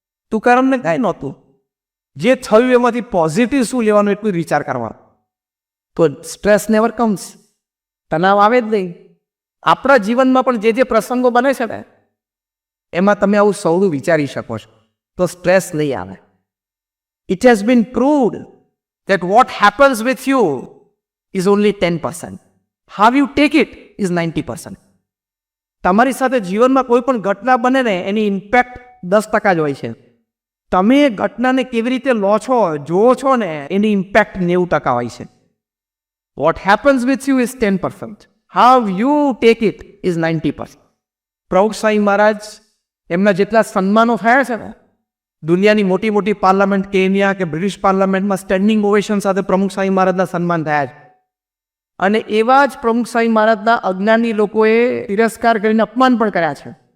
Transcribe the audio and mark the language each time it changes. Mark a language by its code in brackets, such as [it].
[gu] તુકારામને કાંઈ નહોતું. જે થયું એમાંથી પોઝિટિવ શું લેવાનું એટલું વિચાર કરવાનો. તો [en] stress never comes, [gu] તણાવ આવે જ નહીં. આપણા જીવનમાં પણ જે પ્રસંગો બને છે ને એમાં તમે આવું સૌનું વિચારી શકો છો તો સ્ટ્રેસ નહીં આવે. [en] It has been proved that what happens with you is only 10%. How you take it is 90%. [gu] તમારી સાથે જીવનમાં કોઈ પણ ઘટના બને ને એની ઇમ્પેક્ટ 10% જ હોય છે. તમે એ ઘટનાને કેવી રીતે લો છો, જુઓ છો ને એની ઇમ્પેક્ટ 90% હોય છે. [en] What happens with you is 10%. How you take it is 90%. [gu] પ્રભુ સાંઈ મહારાજ એમના જેટલા સન્માનો થયા છે ને, દુનિયાની મોટી મોટી પાર્લામેન્ટ, કેન્યા કે બ્રિટિશ પાર્લામેન્ટમાં સ્ટેન્ડિંગ ઓવેશન સાથે પ્રમુખ સાંઈ મહારાજના સન્માન થયા છે. અને એવા જ પ્રમુખ સાંઈ મહારાજના અજ્ઞાની લોકોએ તિરસ્કાર કરીને અપમાન પણ કર્યા છે.